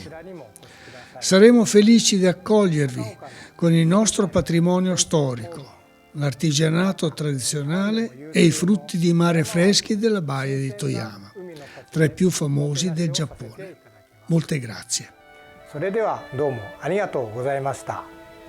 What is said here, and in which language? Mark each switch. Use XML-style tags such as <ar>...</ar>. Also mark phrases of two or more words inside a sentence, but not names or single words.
<it>Saremo felici di accogliervi con il nostro patrimonio storico, l'artigianato tradizionale e i frutti di mare freschi della baia di Toyama, tra i più famosi del Giappone. Molte grazie.</it> <ja>それではどうもありがとうございました。</ja>